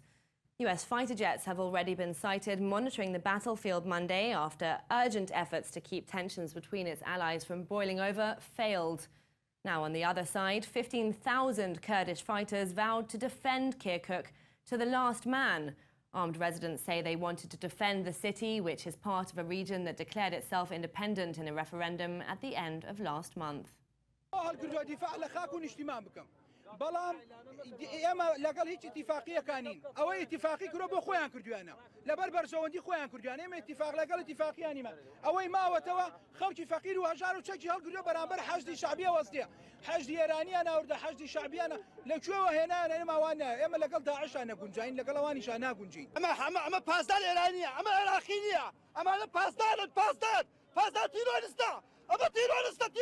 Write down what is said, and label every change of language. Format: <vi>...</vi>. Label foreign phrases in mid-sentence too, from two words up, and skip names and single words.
<en>US fighter jets have already been sighted monitoring the battlefield Monday after urgent efforts to keep tensions between its allies from boiling over failed. Now, on the other side, 15,000 Kurdish fighters vowed to defend Kirkuk to the last man. Armed residents say they wanted to defend the city, which is part of a region that declared itself independent in a referendum at the end of last month.</en> <ckb>بەڵام ئێمە لەگەڵ هیچ اتفاقیەکانین ئەوەی اتفاقی کرۆ بۆ خۆیان کردوانە لەبەر بەرژەوەندی خۆیان کردوانە ئێمە اتفاق لەگەڵ اتفاقیانیمە ئەوەی ماوەتەوە خەڵکی فەقیر و هەژار و چەکی هەڵگرتووە بەرامبەر حەشدی شعبیە وەستێ حەشدی ئێرانیان ناوردە حەشدی شعبیانە لەکوێوە هێنانە ئێمەوانە ئێمە لەگەڵ داعشان نەگونجاین لەگەڵ ئەوانیشان ناگونجین ئەمە پاسدار ئێرانیە ئەمە عێراقی نییە ئەمانە پاسدارن پاسدار تیرۆریستە ئەمە تیرۆریستە</ckb>